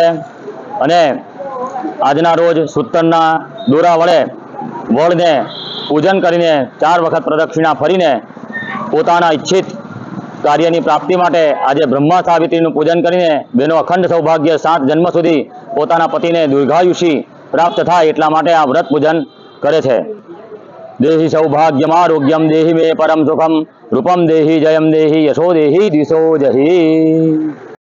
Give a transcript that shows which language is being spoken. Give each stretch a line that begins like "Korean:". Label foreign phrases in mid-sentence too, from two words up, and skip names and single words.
Gujarati: અને આજના રોજ સૂતરના દોરા વડે વડને પૂજન કરીને 4 વખત પ્રદક્ષિણા ફરીને પોતાના ઈચ્છિત કાર્યની પ્રાપ્તિ માટે આજે બ્રહ્મા સાવિત્રીનું પૂજન કરીને બહેનો અખંડ સૌભાગ્ય 7 જન્મ સુધી પોતાના પતિને દીર્ઘાયુષી પ્રાપ્ત થાય એટલા માટે આ વ્રત પૂજન કરે છે।
Sanskrit: देहि सौभाग्यमारोग्यम देहि मे परम सुखम रूपम देहि जयम देहि यशो देहि दिशो जहि।